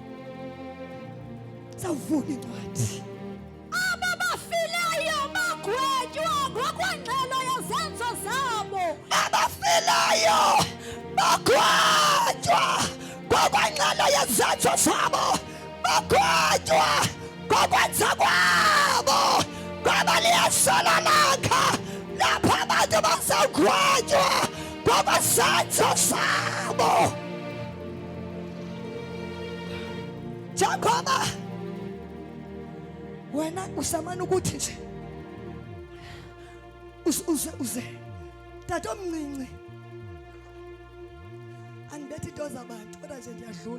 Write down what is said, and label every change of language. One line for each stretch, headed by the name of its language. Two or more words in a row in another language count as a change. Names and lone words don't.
Xhosa: Savula incwadi. Abafileyo bagwetywa ngokwengxelo yezenzo zabo. Abafileyo bagwetywa ngokwengxelo yezenzo zabo. Bagwetywa ngokwenza kwabo. Ngoba liyasololaka lapho abantu bazawugwetywa ngokwezenzo zabo. Njengoba wena usamana ukuthi nje uze tatomncinci, andibethi into zabantu kodwa nje ndiyadlula.